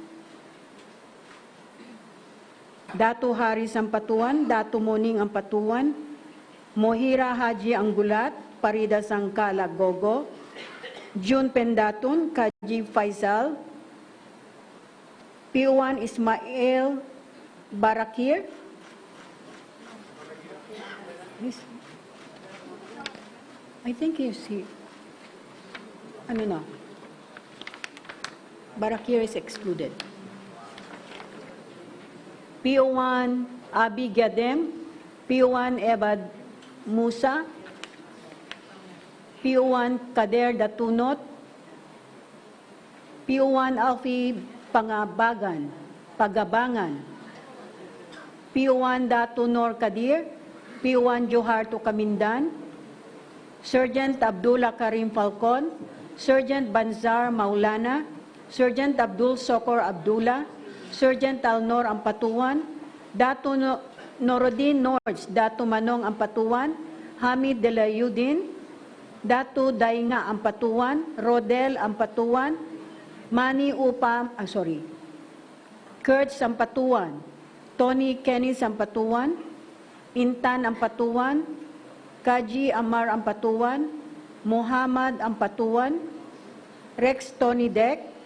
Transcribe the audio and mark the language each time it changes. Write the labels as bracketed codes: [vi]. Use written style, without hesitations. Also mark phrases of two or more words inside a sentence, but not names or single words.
[en] Dato Haris Ampatuan, Dato Moning Ampatuan, Mohira Haji Anggulat, Parida Sangkala Gogo, June Pendatun, Kaji Faisal, P1 Ismail Barakir, I think he's here. [tl] Ano na? [en] Barakir is excluded. P1 Abi Gadem, P1 Ebad Musa, P1 Kader Datunot, P1 Alfi Pagabangan, P1 Datunor Kadir, P1 Johar Kamindan, Sergeant Abdullah Karim Falcon, Sergeant Banzar Maulana, Sergeant Abdul Sokor Abdullah, Sergeant Alnor Ampatuan, Dato Norodin Nords, Dato Manong Ampatuan, Hamid Delayudin, Dato Dainga Ampatuan, Rodel Ampatuan, Manny Upam, Kurt Sampatuan, Tony Kenny Sampatuan, Intan Ampatuan, Kaji Amar Ampatuan, Muhammad Ampatuan, Rex Tony Dek,